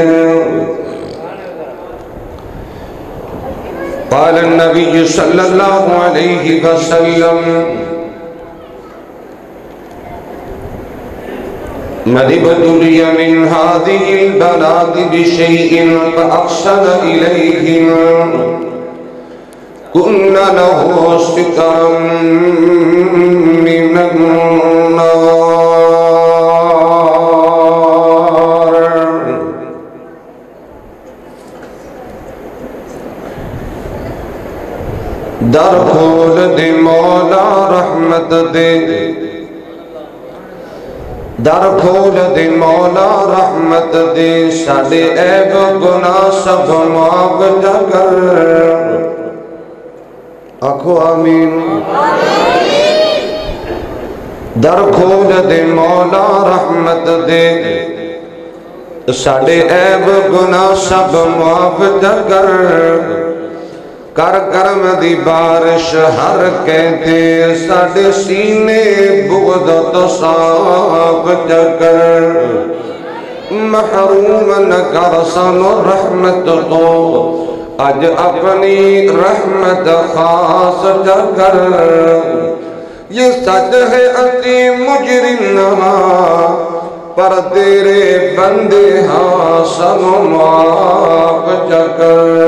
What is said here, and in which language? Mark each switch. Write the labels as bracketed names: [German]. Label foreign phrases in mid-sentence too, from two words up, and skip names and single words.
[Arabic] قال النبي صلى الله عليه وسلم: من ابتلي من هذه البلاد بشيء فأحسن إليهم كنا له سترا من النار. [Punjabi] در کھول دے مولا رحمت دے، در کھول دے مولا رحمت دے، ساڈے عیب گناہ سب معاف جا کر. آکھو آمین. در کھول دے مولا رحمت دے، ساڈے عیب گناہ سب معاف جا کر. کر کرم دی بارش ہر کہتے ساڈے سینے بغض تو صاف جا کر. محروم نہ کر سانو رحمت تو اج اپنی رحمت خاص کر یہ سچ ہے اسی مجرم نہ پر تیرے بندے ہاں سانو معاف کر